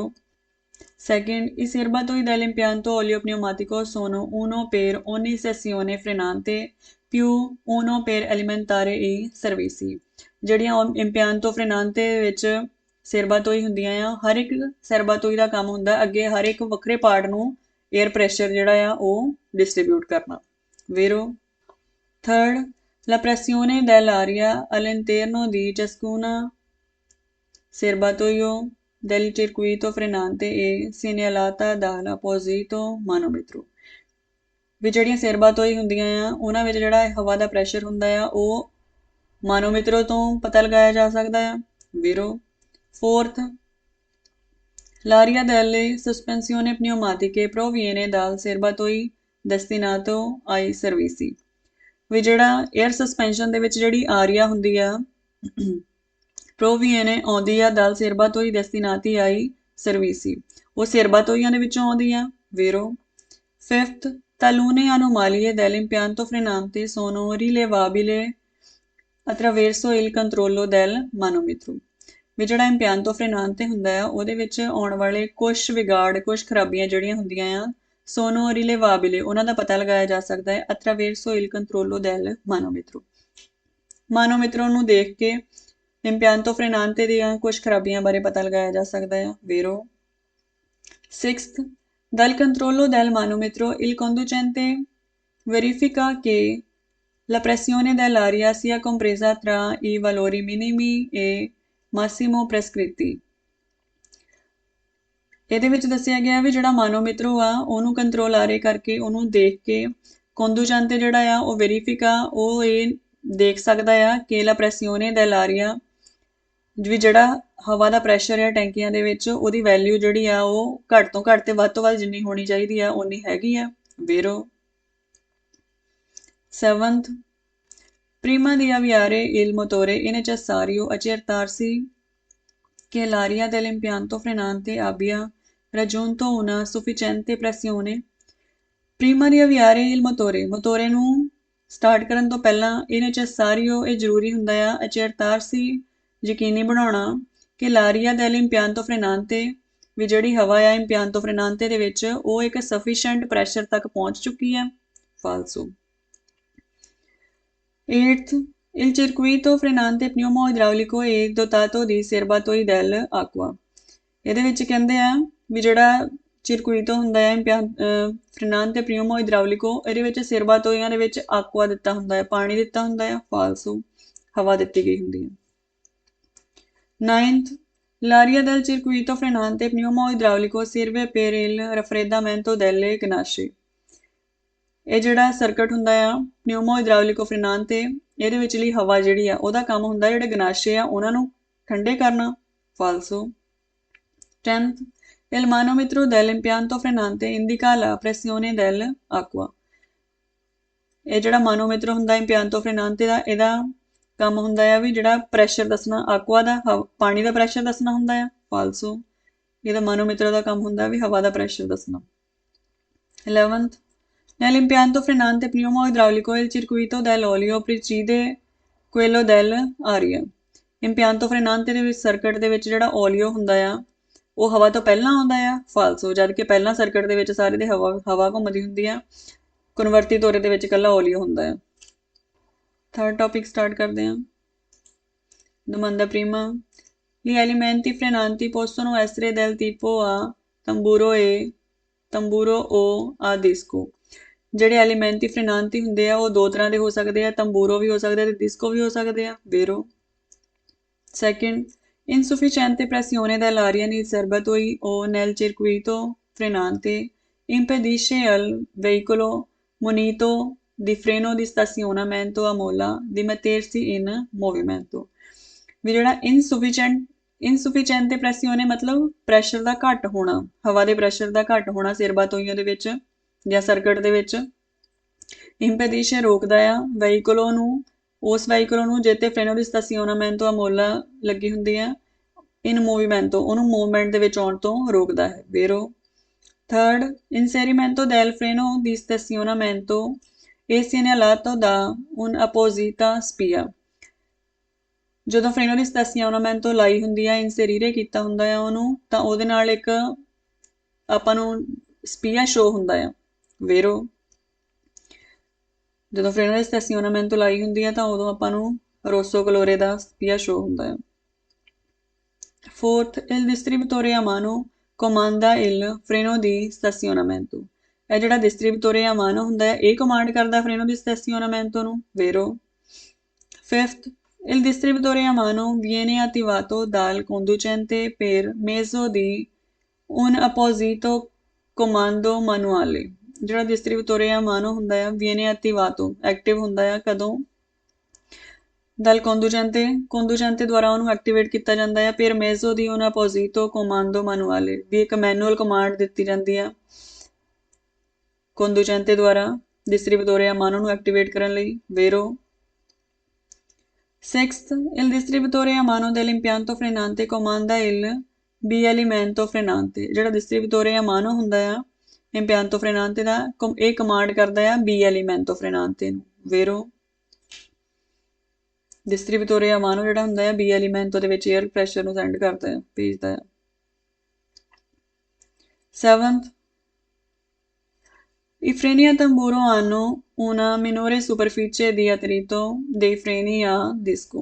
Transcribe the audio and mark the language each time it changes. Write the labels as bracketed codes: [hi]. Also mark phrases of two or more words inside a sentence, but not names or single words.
[it] Second, i serbatoi dell'impianto olio pneumatico sono uno per ogni sezione frenante più uno per alimentare i servizi। [pa] ਜਿਹੜੀਆਂ [it] impianto frenante [pa] ਵਿੱਚ ਸਰਬਾਤੋਈ ਹੁੰਦੀਆਂ ਆ ਹਰ ਇੱਕ ਸਰਬਾਤੋਈ ਦਾ ਕੰਮ ਹੁੰਦਾ ਅੱਗੇ ਹਰ ਇੱਕ ਵੱਖਰੇ ਪਾਰਟ ਨੂੰ [en] air pressure [pa] ਜਿਹੜਾ ਆ ਉਹ ਡਿਸਟ੍ਰੀਬਿਊਟ ਕਰਨਾ। [it] vero। Third, la pressione dell'aria all'interno di ciascuna serbatoio del circuito frenante è segnalata dall'apposito manometro। [pa] ਵੀ ਜਿਹੜੀਆਂ ਸਰਬਾਤੋਈ ਹੁੰਦੀਆਂ ਆ ਉਹਨਾਂ ਵਿੱਚ ਜਿਹੜਾ ਹਵਾ ਦਾ ਪ੍ਰੈਸ਼ਰ ਹੁੰਦਾ ਆ ਉਹ ਮਾਨੋਮੀਟਰ ਤੋਂ ਪਤਾ ਲਗਾਇਆ ਜਾ ਸਕਦਾ ਆ। [it] vero। Fourth, l'aria delle sospensioni pneumatiche proviene dal serbatoio destinato ai servizi। [pa] ਵੀ ਜਿਹੜਾ [en] air suspension [pa] ਦੇ ਵਿੱਚ ਜਿਹੜੀ ਆਰੀਆ ਹੁੰਦੀ ਆ proviene ਆਉਂਦੀ ਆ [it] dal serbatoio destinati ai servizi। [pa] ਉਹ ਸਰਬਾਤੋਈਆਂ ਦੇ ਵਿੱਚੋਂ ਆਉਂਦੀ ਆ। vero। [it] Fifth, talune anomalie dell'impianto frenante sono rilevabili attraverso il controllo del manometro। [pa] ਵੀ ਜਿਹੜਾ [it] impianto frenante [pa] ਹੁੰਦਾ ਆ ਉਹਦੇ ਵਿੱਚ ਆਉਣ ਵਾਲੇ ਕੁਛ ਵਿਗਾੜ, ਕੁਛ ਖਰਾਬੀਆਂ ਜਿਹੜੀਆਂ ਹੁੰਦੀਆਂ ਆ [it] sono rilevabili [pa] ਉਹਨਾਂ ਦਾ ਪਤਾ ਲਗਾਇਆ ਜਾ ਸਕਦਾ ਹੈ [it] attraverso il controllo del manometro। [pa] ਮਾਨੋਮੀਟਰ ਨੂੰ ਦੇਖ ਕੇ [it] impianto frenante [pa] ਦੀਆਂ ਕੁਛ ਖਰਾਬੀਆਂ ਬਾਰੇ ਪਤਾ ਲਗਾਇਆ ਜਾ ਸਕਦਾ ਹੈ। [it] vero। Sixth, dal controllo del manometro il conducente verifica che la pressione dell'aria sia compresa tra i valori minimi e massimo prescritti। [pa] ਇਹਦੇ ਵਿੱਚ ਦੱਸਿਆ ਗਿਆ ਵੀ ਜਿਹੜਾ ਮਾਨੋਮੀਟਰ ਆ ਉਹਨੂੰ ਕੰਟਰੋਲ ਆਰੇ ਕਰਕੇ ਉਹਨੂੰ ਦੇਖ ਕੇ ਕੰਡੂਚੈਂਟੇ ਜਿਹੜਾ ਆ ਉਹ ਵੈਰੀਫਿਕਾ ਉਹ ਇਹ ਦੇਖ ਸਕਦਾ ਆ ਕਿ [it] la pressione dell'aria [pa] ਵੀ ਜਿਹੜਾ ਹਵਾ ਦਾ ਪ੍ਰੈਸ਼ਰ ਆ ਟੈਂਕੀਆਂ ਦੇ ਵਿੱਚ ਉਹਦੀ ਵੈਲਿਊ ਜਿਹੜੀ ਆ ਉਹ ਘੱਟ ਤੋਂ ਘੱਟ ਤੇ ਵੱਧ ਤੋਂ ਵੱਧ ਜਿੰਨੀ ਹੋਣੀ ਚਾਹੀਦੀ ਆ ਉਨੀ ਹੈਗੀ ਆ। [it] vero। Seventh, prima di avviare il motore è necessario accertarsi che l'aria dell'impianto frenante abbia raggiunto una sufficiente pressione। prima di avviare il motore [pa] ਨੂੰ ਸਟਾਰਟ ਕਰਨ ਤੋਂ ਪਹਿਲਾਂ ਇਹ necessario ਇਹ ਜ਼ਰੂਰੀ ਹੁੰਦਾ ਆ accertarsi ਯਕੀਨੀ ਬਣਾਉਣਾ ਕਿ [it] l'aria dell'impianto frenante [pa] ਵੀ ਜਿਹੜੀ ਹਵਾ ਆ [it] impianto frenante [pa] ਦੇ ਵਿੱਚ ਉਹ ਇੱਕ [en] sufficient pressure [pa] ਤੱਕ ਪਹੁੰਚ ਚੁੱਕੀ ਹੈ। falso। [en] 8th, [it] il circuito frenante pneumo-idraulico è dotato di serbatoi dell'acqua। [pa] ਇਹਦੇ ਵਿੱਚ ਕਹਿੰਦੇ ਆ ਵੀ ਜਿਹੜਾ ਚਿਰਕੁਈਟੋ ਹੁੰਦਾ ਹੈ [it] frenante pneumo-idraulico [pa] ਇਹਦੇ ਵਿੱਚ ਸਰਬਾਤੋਈਆਂ ਦੇ ਵਿੱਚ ਆਕਵਾ ਦਿੱਤਾ ਹੁੰਦਾ ਹੈ, ਪਾਣੀ ਦਿੱਤਾ ਹੁੰਦਾ ਹੈ। falso, ਹਵਾ ਦਿੱਤੀ ਗਈ ਹੁੰਦੀ ਹੈ। [en] 9th, [it] l'aria del circuito frenante pneumo-idraulico serve per il raffreddamento delle ganasce। [pa] ਇਹ ਜਿਹੜਾ ਸਰਕਟ ਹੁੰਦਾ ਆ [it] pneumo-idraulico frenante [pa] ਇਹਦੇ ਵਿਚਲੀ ਹਵਾ ਜਿਹੜੀ ਆ ਉਹਦਾ ਕੰਮ ਹੁੰਦਾ ਜਿਹੜੇ ਗਨਾਸ਼ੇ ਆ ਉਹਨਾਂ ਨੂੰ ਠੰਡੇ ਕਰਨਾ। falso। [en] 10th, [it] il manometro dell'impianto frenante indica la pressione dell'acqua। [pa] ਇਹ ਜਿਹੜਾ ਮਾਨੋਮੀਟਰ ਹੁੰਦਾ ਇੰਪਿਆਂਤੋ ਫ੍ਰੀਨਾਂਤੇ ਦਾ ਇਹਦਾ ਕੰਮ ਹੁੰਦਾ ਆ ਵੀ ਜਿਹੜਾ ਪ੍ਰੈਸ਼ਰ ਦੱਸਣਾ ਆਕਵਾ ਦਾ ਪਾਣੀ ਦਾ ਪ੍ਰੈਸ਼ਰ ਦੱਸਣਾ ਹੁੰਦਾ ਆ। [it] falso। [pa] ਇਹਦਾ ਮਾਨੋਮੀਟਰ ਦਾ ਕੰਮ ਹੁੰਦਾ ਵੀ ਹਵਾ ਦਾ ਪ੍ਰੈਸ਼ਰ ਦੱਸਣਾ। [it] 11th nell'impianto frenante pneumo-idraulico il circuito dell'olio precede quello dell'aria। impianto frenante [pa] ਦੇ ਵਿੱਚ ਸਰਕਟ ਦੇ ਵਿੱਚ ਜਿਹੜਾ ਓਲੀਓ ਹੁੰਦਾ ਆ ਉਹ ਹਵਾ ਤੋਂ ਪਹਿਲਾਂ ਆਉਂਦਾ ਆ ਫਾਲਸੋ, ਜਦ ਕਿ ਪਹਿਲਾਂ ਸਰਕਟ ਦੇ ਵਿੱਚ ਸਾਰੇ ਦੇ ਹਵਾ ਘੁੰਮਦੀ ਹੁੰਦੀ ਆ, ਕਨਵਰਤੀ ਤੋਰੇ ਦੇ ਵਿੱਚ ਇਕੱਲਾ ਓਲੀਓ ਹੁੰਦਾ ਆ। [en] third topic [pa] ਸਟਾਰਟ ਕਰਦੇ ਹਾਂ। [it] Domanda prima. Gli alimenti frenanti possono essere del tipo a tamburo o a disco। [pa] ਜਿਹੜੇ [it] elementi frenanti [pa] ਹੁੰਦੇ ਆ ਉਹ ਦੋ ਤਰ੍ਹਾਂ ਦੇ ਹੋ ਸਕਦੇ ਆ, ਤੰਬੂਰੋ ਵੀ ਹੋ ਸਕਦੇ ਆ ਤੇ ਡਿਸਕੋ ਵੀ ਹੋ ਸਕਦੇ ਆ। [it] ਵੇਰੋ। [en] Second, [it] insufficiente pressione dell'aria nei serbatoi o nel circuito frenante impedisce al veicolo munito di freno di stazionamento a molla di mettersi in movimento। [pa] ਵੀ ਜਿਹੜਾ [it] insufficiente pressione [pa] ਮਤਲਬ ਪ੍ਰੈਸ਼ਰ ਦਾ ਘੱਟ ਹੋਣਾ, ਹਵਾ ਦੇ ਪ੍ਰੈਸ਼ਰ ਦਾ ਘੱਟ ਹੋਣਾ ਸਿਰਬਾਤੋਈਆਂ ਦੇ ਵਿੱਚ ਜਾਂ ਸਰਕਟ ਦੇ ਵਿੱਚ। ਇੰਪੈਡੀਸ਼ੇ ਰੋਕਦਾ ਆ ਵਹੀਕਲੋਂ ਨੂੰ, ਉਸ ਵਹੀਕਲ ਨੂੰ ਜਿੱਤੇ [it] freno di stazionamento a molla [pa] ਲੱਗੀ ਹੁੰਦੀ ਆ [it] in movimento, [pa] ਉਹਨੂੰ ਮੂਵਮੈਂਟ ਦੇ ਵਿੱਚ ਆਉਣ ਤੋਂ ਰੋਕਦਾ ਹੈ। [it] ਵੇਰੋ। [en] ਥਰਡ, [it] inserimento del freno di stazionamento e segnalato da un apposita spia। [pa] ਜਦੋਂ [it] freno di stazionamento [pa] ਲਾਈ ਹੁੰਦੀ ਆ, ਇਨਸੇਰੀਰੇ ਕੀਤਾ ਹੁੰਦਾ ਆ ਉਹਨੂੰ, ਤਾਂ ਉਹਦੇ ਨਾਲ ਇੱਕ ਆਪਾਂ ਨੂੰ ਸਪੀਆ ਸ਼ੋ ਹੁੰਦਾ ਆ। [it] ਵੇਰੋ। [pa] ਜਦੋਂ [it] freno di stazionamento [pa] ਲਾਈ ਹੁੰਦੀ ਆ ਤਾਂ ਉਦੋਂ ਆਪਾਂ ਨੂੰ [it] rosso colore [pa] ਦਾ ਸਪੀਆ ਸ਼ੋ ਹੁੰਦਾ ਆ। [en] Fourth, [it] il distributore a mano comanda il freno di stazionamento। [pa] ਇਹ ਜਿਹੜਾ [it] distributore a mano [pa] ਹੁੰਦਾ ਹੈ ਇਹ ਕਮਾਂਡ ਕਰਦਾ [it] freno di stazionamento [pa] ਨੂੰ। ਵੇਰੋ। [en] Fifth, [it] il distributore a mano viene attivato dal conducente per mezzo di un apposito comando manuale। [pa] ਜਿਹੜਾ [it] distributore a mano [pa] ਹੁੰਦਾ ਆ [it] viene attivato [pa] ਐਕਟਿਵ ਹੁੰਦਾ ਆ ਕਦੋਂ, [it] dal conducente [pa] ਦੁਆਰਾ ਉਹਨੂੰ ਐਕਟੀਵੇਟ ਕੀਤਾ ਜਾਂਦਾ ਹੈ। ਫਿਰ [it] mezzo di un apposito comando manuale [pa] ਵੀ ਇੱਕ ਮੈਨੂਅਲ ਕਮਾਂਡ ਦਿੱਤੀ ਜਾਂਦੀ ਆ conducente ਦੁਆਰਾ [it] distributore a mano [pa] ਨੂੰ ਐਕਟੀਵੇਟ ਕਰਨ ਲਈ। ਵੇਰੋ। [en] Sixth, [it] il distributore a mano dell'impianto frenante comanda il bielimento frenante। [pa] ਜਿਹੜਾ [it] distributore a mano [pa] ਹੁੰਦਾ ਆ [it] impianto frenante [pa] ਦਾ ਇਹ ਕਮਾਂਡ ਕਰਦਾ ਆ [it] bielimento frenante [pa] ਨੂੰ। ਵੇਰੋ। [it] distributore a mano [pa] ਜਿਹੜਾ ਹੁੰਦਾ ਆ bielimento ਦੇ ਵਿੱਚ [en] air pressure [pa] ਨੂੰ ਸੈਂਡ ਕਰਦਾ ਆ, ਭੇਜਦਾ ਆ। [en] 7th, [it] i freni a tamburo hanno una minore superficie di attrito dei freni a disco।